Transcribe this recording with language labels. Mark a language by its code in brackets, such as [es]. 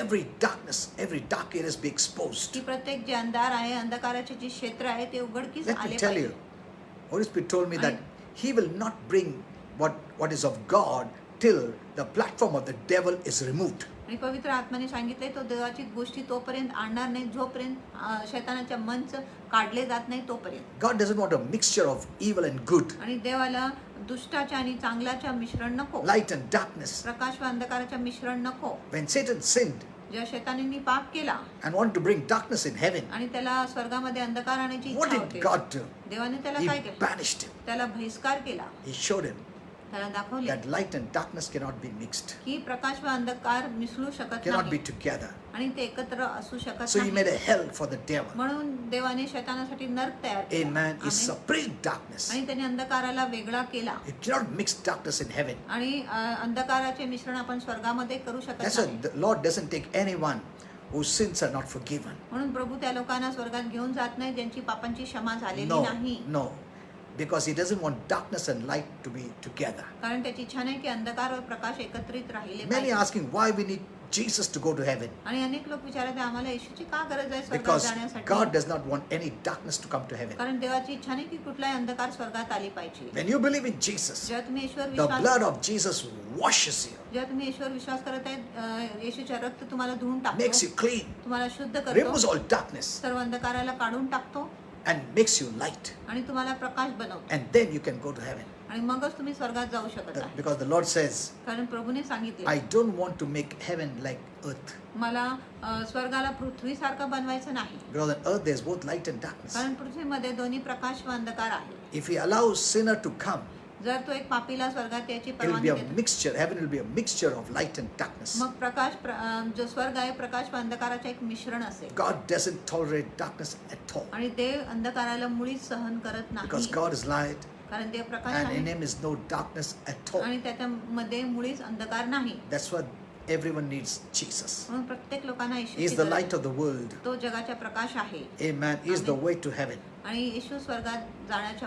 [en] every darkness, every dark areas be exposed. [mr] की प्रत्येक जे अंधार आहे अंधकाराचे जे क्षेत्र आहे ते उघडकीस [en] Let [mr] आले [en] me tell you, [mr] पाहिजे. [en] Holy Spirit told me that He will not bring what is of God till the platform of the devil is removed. [mr] आणि पवित्र आत्म्याने सांगितले तो देवाची गोष्टी तोपर्यंत आणणार नाही जोपर्यंत शैतानाच्या मंच काढले जात नाही तोपर्यंत. [en] God doesn't want a mixture of evil and good, [mr] आणि देवाला दुष्टाच्या आणि चांगल्याच्या मिश्रण नको. [en] light and darkness. [mr] प्रकाश व अंधकाराच्या मिश्रण नको. [en] When Satan sinned [mr] जेव्हा शैतानांनी पाप केला [en] and wanted to bring darkness in heaven, [mr] आणि त्याला स्वर्गामध्ये अंधकार आणायची [en] what [mr] इच्छा [en] did [mr] होती [en] God do? [mr] देवाने त्याला [en] He [mr] काय केलं [en] banished him. [mr] त्याला बहिष्कार केला. [en] He showed him [mr] त्याला दाखवले [en] that light and darkness cannot be mixed, [mr] की प्रकाश व अंधकार मिसळू शकत [en] cannot be [mr] नाही [en] together. [mr] आणि ते एकत्र असू शकत [en] So He made [mr] नाही. [en] a hell for the devil. [mr] म्हणून देवाने शैतानासाठी नरक तयार केला. [en] Amen. He [mr] amen. [en] separated darkness. [mr] आणि त्याने अंधकाराला वेगळा केला [en] You cannot mix darkness in heaven. [mr] आणि अंधकाराचे मिश्रण आपण स्वर्गामध्ये करू शकत [en] That's why [mr] नाही. [en] the Lord doesn't take anyone whose sins are not forgiven. [mr] म्हणून प्रभू त्या लोकांना स्वर्गात घेऊन जात नाही ज्यांची पापांची क्षमा झालेली [en] No, [mr] नाही. [en] no. Because He doesn't want darkness and light to be together. [mr] कारण त्याची इच्छा नाही की अंधकार व प्रकाश एकत्रित राहिले [en] Many [mr] पाहिजे. [en] are asking why we need Jesus to go to heaven. [mr] आणि अनेक लोक विचारतात आम्हाला येशूची का गरज आहे स्वर्गात [en] Because [mr] जाण्यासाठी. [en] God does not want any darkness to come to heaven. [mr] कारण देवाची इच्छा नाही की कुठलाही अंधकार स्वर्गात आली पाहिजे. [en] When you believe in Jesus, [mr] जेव्हा तुम्ही ईश्वर [en] the [mr] Vishwas [en] blood of Jesus washes you, [mr] जेव्हा तुम्ही ईश्वर विश्वास करत आहे येशूचे रक्त तुम्हाला धुवून [en] makes you [mr] टाकतो [en] clean, [mr] तुम्हाला शुद्ध [en] removes [mr] करतो [en] all darkness, [mr] सर्व अंधकाराला काढून टाकतो [en] and makes you light. [mr] आणि तुम्हाला प्रकाश बनवतो [en] And then you can go to heaven. [mr] आणि मगच तुम्ही स्वर्गात जाऊ शकत आहे. [en] Because the Lord says, [mr] कारण प्रभूने सांगितले [en] I don't want to make heaven like earth. [mr] मला स्वर्गाला पृथ्वीसारखं बनवायचं नाही. [en] Because on earth there's both light and darkness. [mr] कारण पृथ्वीमध्ये दोन्ही प्रकाश व अंधकार आहे. [en] If He allows sinner to come, [mr] जर तो एक पापीला स्वर्गात याची [en] it will [mr] परवानगी [en] be a [mr] देतो [en] mixture. Heaven will be a mixture of light and darkness. [mr] मग प्रकाश जो स्वर्ग आहे प्रकाश व अंधकाराचे एक मिश्रण असेल. [en] God doesn't tolerate darkness at all. [mr] आणि देव अंधकाराला मुळीच सहन करत [en] Because [mr] नाही. [en] God is light [mr] कारण देव प्रकाश [en] and in [mr] आहे [en] Him is no darkness at all. [mr] आणि त्याच्यामध्ये मुळीच अंधकार नाही. [en] That's why everyone needs Jesus. [mr] म्हणून प्रत्येक लोकांना [en] He is [mr] येशूची [en] the [mr] गरज [en] light [mr] आहे. [en] of the world. [mr] तो जगाचा प्रकाश आहे [en] Amen. He is the Amen. way to heaven. [mr] आणि येशू स्वर्गात जाण्याचा